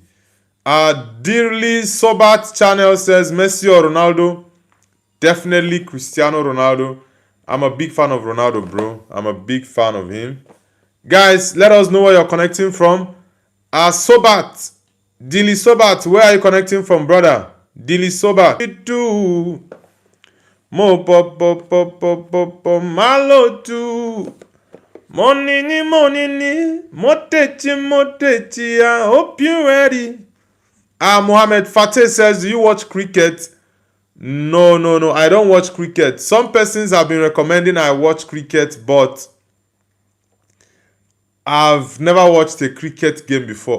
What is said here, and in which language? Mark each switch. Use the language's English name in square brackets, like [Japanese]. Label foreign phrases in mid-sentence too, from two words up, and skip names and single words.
[English] Dearly Sobat channel says, Messi or Ronaldo? Definitely Cristiano Ronaldo. I'm a big fan of Ronaldo, bro. I'm a big fan of him. Guys, let us know where you're connecting from. Sobat. Dili Sobat, where are you connecting from, brother? Dili Sobat. Mo pop pop pop pop pop pop malo tu. Monini monini motechi motechi. I hope you're ready. Mohammed Fateh says, do you watch cricket? No. I don't watch cricket. Some persons have been recommending I watch cricket, but I've never watched a cricket game before.